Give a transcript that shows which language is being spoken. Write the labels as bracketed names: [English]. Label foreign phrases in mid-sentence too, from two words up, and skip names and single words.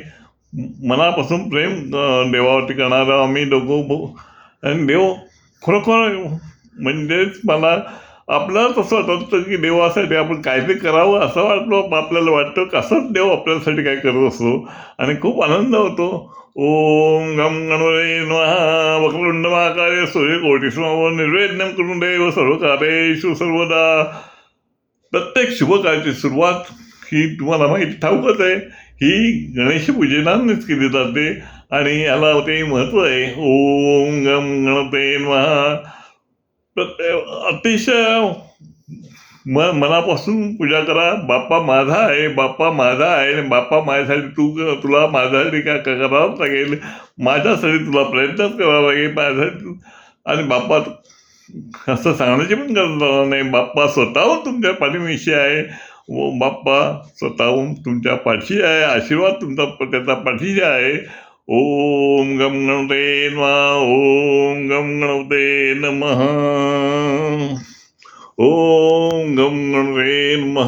[Marathi] मनापासून प्रेम देवावरती करणारा आम्ही दोघं आणि देव खरोखर म्हणजेच मला आपल्याला तसं वाटतं, की देवासाठी आपण काहीतरी करावं असं आपल्याला वाटतं. कसंच देव आपल्यासाठी काय करत असतो आणि खूप आनंद होतो. [Sanskrit] ओम गम गणपते नमः. वक्रतुंड महाकाय सूर्यकोटि समप्रभ निर्विघ्नं कुरु देव सर्वकार्येषु सर्वदा. [Marathi] प्रत्येक शुभकार्याची सुरुवात ही तुम्हाला माहिती ठाऊकच आहे, ही गणेश पूजनानेच केली जाते आणि याला ते महत्त्व आहे. [Sanskrit] ओम गम गणपते नमः. [Marathi] अतिशय मनापासून पूजा करा. बाप्पा माझा आहे, बाप्पा माझा आहे आणि बाप्पा माझ्यासाठी तुला माझ्यासाठी काय करावंच लागेल, माझ्यासाठी तुला प्रयत्नच करावा लागेल माझ्यासाठी. आणि बाप्पा असं सांगण्याची पण गरज नाही. बाप्पा स्वतःहून तुमच्या पाठीशी आहे. व बाप्पा स्वतःहून तुमच्या पाठीशी आहे. आशीर्वाद त्याचा पाठीशी आहे. [Sanskrit] ओम गम गणपते नमः. ओम गम गणपते नमः. ओम गम गणपते नमः.